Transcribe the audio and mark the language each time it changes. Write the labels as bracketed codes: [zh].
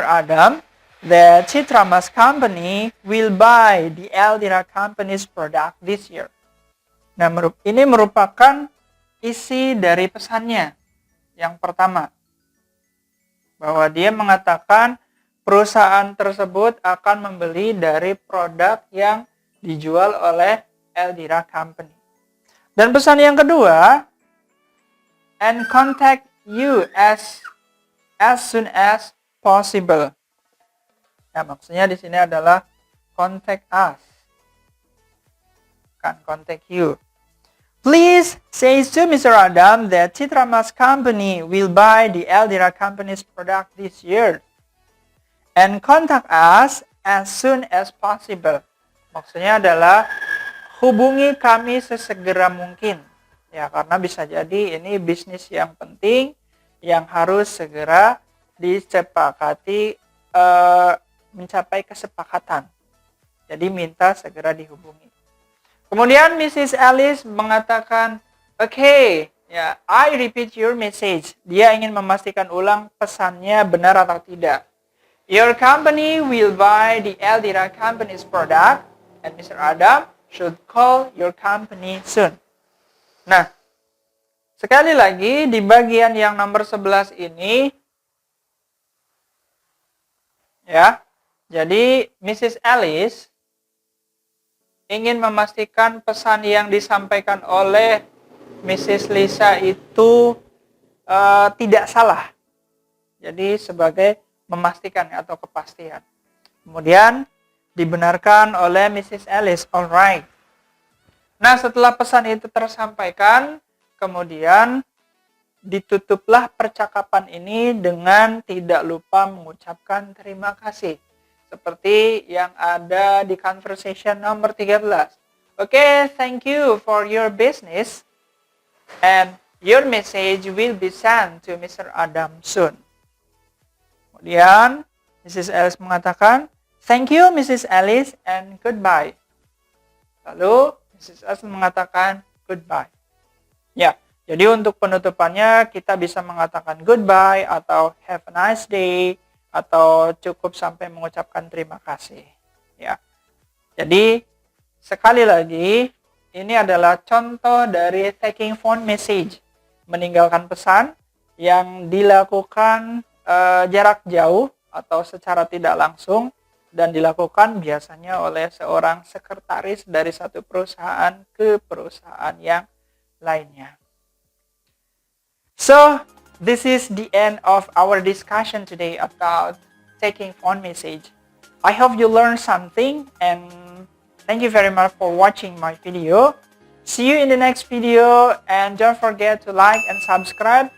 [en] Adam that Citra Mas Company will buy the Eldira Company's product this year." [id] Nah, ini merupakan isi dari pesannya. Yang pertama, bahwa dia mengatakan perusahaan tersebut akan membeli dari produk yang dijual oleh Eldira Company. Dan pesan yang kedua, [en] "and contact you as soon as possible." [id] Ya, maksudnya di sini adalah contact us, bukan contact you. [en] "Please say to Mr. Adam that Citra Mas Company will buy the Eldira Company's product this year and contact us as soon as possible." [id] Maksudnya adalah hubungi kami sesegera mungkin. Ya, karena bisa jadi ini bisnis yang penting yang harus segera disepakati, mencapai kesepakatan. Jadi minta segera dihubungi. Kemudian Mrs. [en] Alice mengatakan, "Okay, ya, I repeat your message." [id] Dia ingin memastikan ulang pesannya benar atau tidak. [en] "Your company will buy the Eldira company's product and Mr. Adam should call your company soon." [id] Nah, sekali lagi di bagian yang nomor 11 ini, ya, jadi Mrs. Alice ingin memastikan pesan yang disampaikan oleh Mrs. Lisa itu tidak salah. Jadi sebagai memastikan atau kepastian. Kemudian dibenarkan oleh Mrs. Alice. Alright. Nah, setelah pesan itu tersampaikan, kemudian ditutuplah percakapan ini dengan tidak lupa mengucapkan terima kasih. Seperti yang ada di conversation nomor 13. [en] Okay, thank you for your business and your message will be sent to Mr. Adam soon. Kemudian Mrs. Alice mengatakan, "Thank you Mrs. Alice and goodbye." Lalu Mrs. [id] Alice mengatakan goodbye. Ya, jadi untuk penutupannya kita bisa mengatakan goodbye atau [en] have a nice day [id] atau cukup sampai mengucapkan terima kasih. Ya. Jadi sekali lagi ini adalah contoh dari [en] taking phone message, [id] meninggalkan pesan yang dilakukan jarak jauh atau secara tidak langsung dan dilakukan biasanya oleh seorang sekretaris dari satu perusahaan ke perusahaan yang lainnya. [en] So, this is the end of our discussion today about taking phone message. I hope you learned something and thank you very much for watching my video. See you in the next video and don't forget to like and subscribe.